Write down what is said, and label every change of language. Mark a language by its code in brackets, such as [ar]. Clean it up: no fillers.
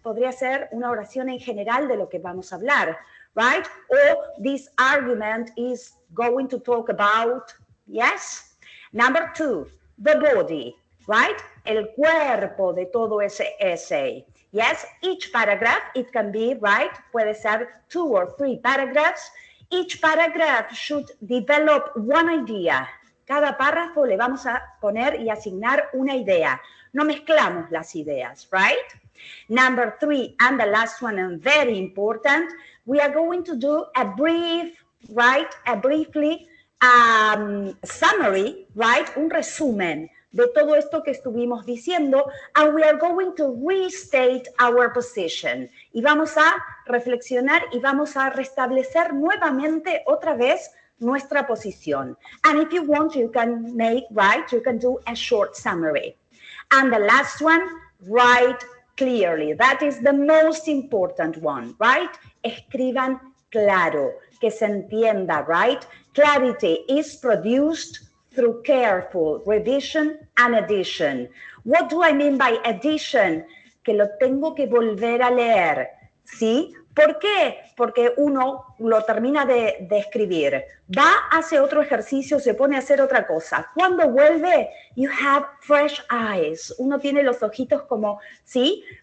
[es] Podría ser una oración en general de lo que vamos a hablar, right? [en] Or this argument is going to talk about, yes? Number 2, the body, right? [es] El cuerpo de todo ese essay. [en] Yes, each paragraph, it can be, right? [es] Puede ser [en] 2 or 3 paragraphs. Each paragraph should develop one idea. [es] Cada párrafo le vamos a poner y asignar una idea. No mezclamos las ideas, right? [en] Number 3, and the last one, and very important, we are going to do a brief, right? A briefly summary, right? [es] Un resumen de todo esto que estuvimos diciendo, [en] and we are going to restate our position. [es] Y vamos a reflexionar y vamos a restablecer nuevamente otra vez nuestra posición. [en] And if you want, you can make, right? You can do a short summary. And the last one, write clearly. That is the most important one, right? [es] Escriban claro, que se entienda, right? [en] Clarity is produced through careful revision and addition. What do I mean by addition? [es] Que lo tengo que volver a leer, ¿sí? ¿Por qué? Porque uno lo termina de escribir, va, hace otro ejercicio, se pone a hacer otra cosa. Cuando vuelve, [en] you have fresh eyes. [es] Uno tiene los ojitos como, ¿sí?